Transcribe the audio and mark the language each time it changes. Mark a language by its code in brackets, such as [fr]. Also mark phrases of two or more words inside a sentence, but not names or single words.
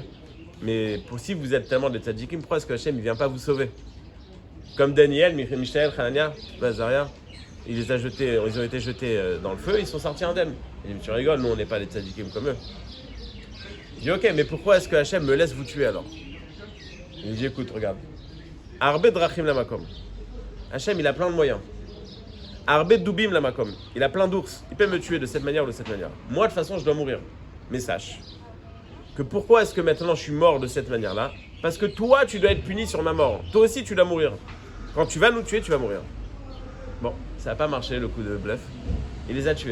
[fr] Mais si vous êtes tellement des tzadikim, pourquoi est-ce que Hachem ne vient pas vous sauver? Comme Daniel, Mishaël, Hanania, Bazaria, ils ont été jetés dans le feu, ils sont sortis indemnes. Il dit tu rigoles, nous on n'est pas des tzadikim comme eux. Il dit ok, mais pourquoi est-ce que Hachem me laisse vous tuer alors? Il dit écoute, regarde. [he] הרבה דרכים למקום. [fr] Hachem il a plein de moyens. [he] הרבה דובים למקום. [fr] Il a plein d'ours. Il peut me tuer de cette manière ou de cette manière. Moi de toute façon je dois mourir. Mais sache que pourquoi est-ce que maintenant je suis mort de cette manière-là? Parce que toi, tu dois être puni sur ma mort. Toi aussi, tu dois mourir. Quand tu vas nous tuer, tu vas mourir. Bon, ça n'a pas marché, le coup de bluff. Il les a tués.